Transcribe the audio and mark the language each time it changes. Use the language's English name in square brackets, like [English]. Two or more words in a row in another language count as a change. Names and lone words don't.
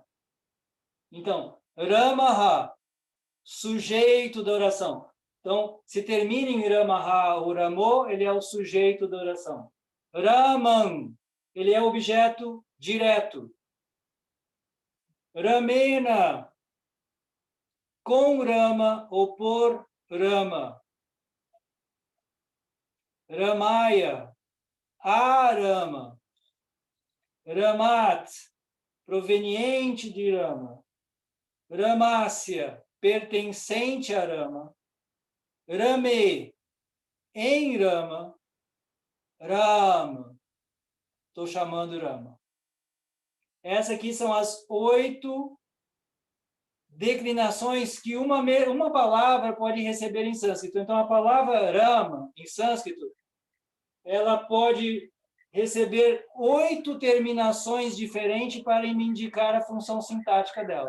[Portuguese] Então, Ramaha, sujeito da oração. Então, se termina em Ramaha ou Ramo, ele é o sujeito da oração. Raman, ele é o objeto direto. Ramena, com Rama ou por Rama. Ramaya, a Rama. Ramat, proveniente de Rama. Ramasya, pertencente a Rama. Rame, em Rama. Rama, estou chamando Rama. Essas aqui são as 8 declinações que uma palavra pode receber em sânscrito. Então, a palavra Rama, em sânscrito, ela pode receber 8 terminações diferentes para me indicar a função sintática dela.